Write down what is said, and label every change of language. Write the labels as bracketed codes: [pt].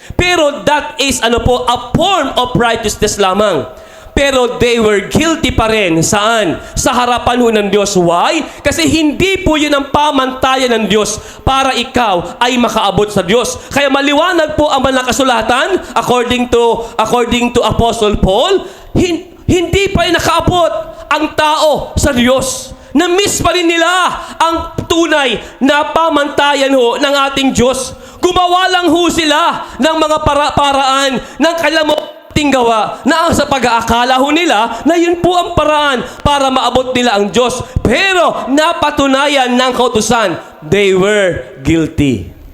[en] Pero that is a form of righteousness lamang. Pero they were guilty pa rin. [tl] Saan? Sa harapan ho ng Diyos. [en] Why? [tl] Kasi hindi po yun ang pamantayan ng Diyos para ikaw ay makaabot sa Diyos. Kaya maliwanag po ang banal na kasulatan, according to Apostle Paul, hindi pa rin nakaabot ang tao sa Diyos. Na-miss pa rin nila ang tunay na pamantayan ho ng ating Diyos. Gumawa lang ho sila ng mga paraan ng kanilang gawa na sa pag-aakala ho nila na yun po ang paraan para maabot nila ang Diyos. Pero napatunayan ng kautusan, [en] they were guilty.